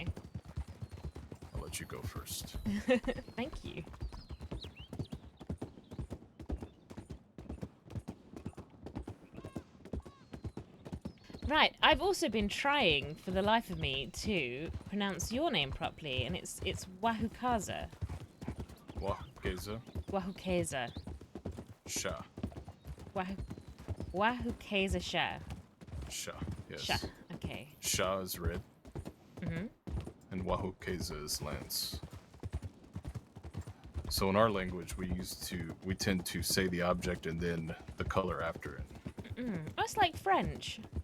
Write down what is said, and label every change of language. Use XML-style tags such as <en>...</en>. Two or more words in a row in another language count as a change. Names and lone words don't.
<en>I'll let you go first. Thank you. Right, I've also been trying for the life of me to pronounce your name properly, and it's Wahukaza. Wahukeza Wahukeza. Sha. Wahukeza Shah. Sha, yes. Shah, okay. Sha is red. Mm-hmm. And Wahukeza is lance. So in our language, we tend to say the object and then the color after it. That's like French.</en>